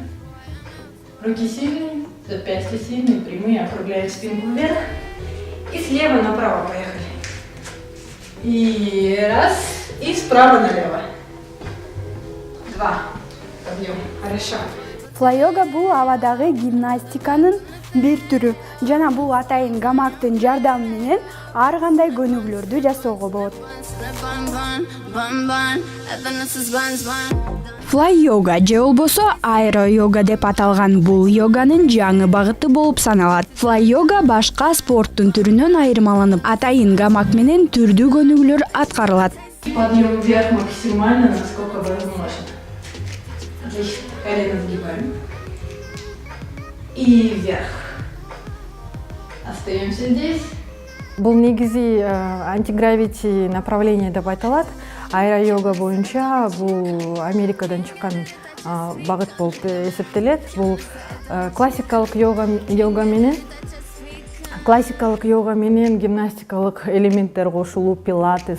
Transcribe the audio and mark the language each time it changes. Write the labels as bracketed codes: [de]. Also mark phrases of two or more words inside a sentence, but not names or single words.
[ru] Руки сильные, запястья сильные, прямые, округляем спинку вверх. И слева направо поехали. И раз, и справа налево. Два. Подъем. Хорошо. [ky] Флай-йога бул абадагы гимнастиканын бир түрү. Жана бул атайын гамактын жардамы менен ар кандай көнүгүүлөрдү жасоого болот. Флай-йога же болбосо аэро-йога деп аталган бул йоганын жаңы багыты болуп саналат. Флай-йога башка спорттун түрүнөн айырмаланып, атайын гамак менен түрдүү көнүгүүлөр аткарылат. [ru] Подъем вверх максимально, насколько возможно. Отлично. Колено сгибаем. И вверх. Остаемся здесь. [ky] Бул негизи [ru] антигравити направление [ky] деп айтылат. Аэро-йога боюнча бул Америкадан чыккан багыт болуп эсептелет. Бул классикалык йога менен гимнастикалык элементтер кошулуп, пилатес.